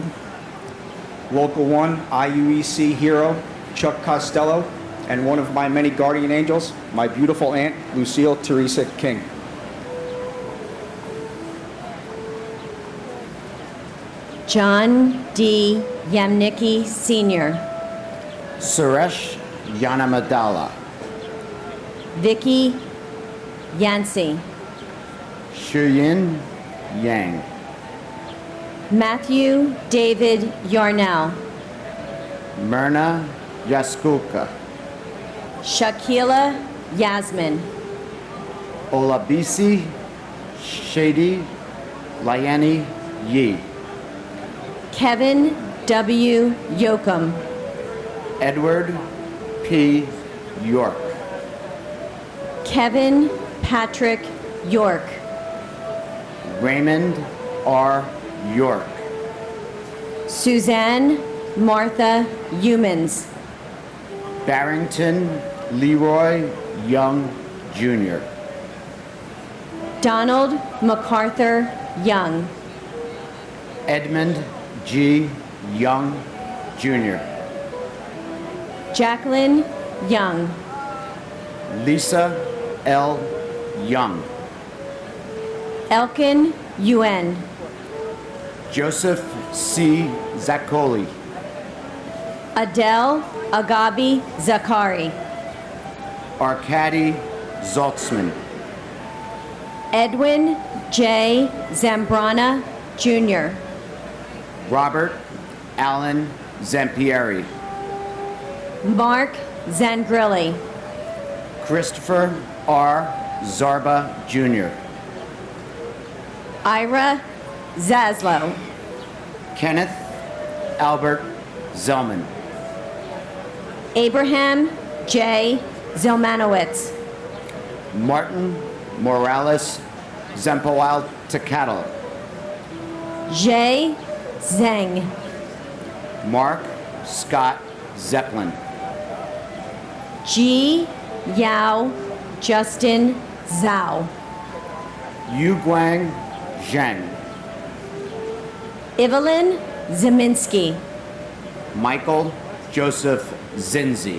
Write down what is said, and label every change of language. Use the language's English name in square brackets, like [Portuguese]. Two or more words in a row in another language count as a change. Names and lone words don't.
[English] Local 1 IUEC hero, Chuck Costello, and one of my many guardian angels, my beautiful aunt, Lucille Teresa King. John D. Yamnicki Sr. Suresh Yanamadala. Vicky Yancey. Shuyin Yang. Matthew David Yarnell. Myrna Yaskulka. Shakila Yasmin. Olabisi Shady Liani Yi. Kevin W. Yoakum. Edward P. York. Kevin Patrick York. Raymond R. York. Suzanne Martha Humans. Barrington Leroy Young Jr. Donald MacArthur Young. Edmund G. Young Jr. Jacqueline Young. Lisa L. Young. Elkin Yuen. Joseph C. Zaccoli. Adele Agabi Zakari. Arkady Zaltzman. Edwin J. Zambrana Jr. Robert Allen Zampieri. Mark Zangrilli. Christopher R. Zarba Jr. Ira Zaslow. Kenneth Albert Zellman. Abraham J. Zelmanowitz. Martin Morales Zempowal Tecatl. Jay Zeng. Mark Scott Zeppelin. Ji Yao Justin Zhao. Yu Guang Zhang. Evelyn Zeminski. Michael Joseph Zinzi.